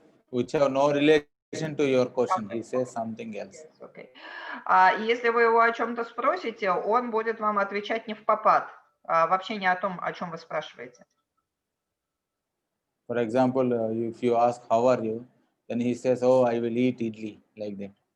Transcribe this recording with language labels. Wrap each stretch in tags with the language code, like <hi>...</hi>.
<en>Which have no relation to your question. He says something else. Yes, okay.</en> <ru>Если вы его о чем-то спросите, он будет вам отвечать не впопад, вообще не о том, о чем вы спрашиваете.</ru> <en>For example, if you ask, how are you? Then he says, oh, I will eat idli, like that.</en>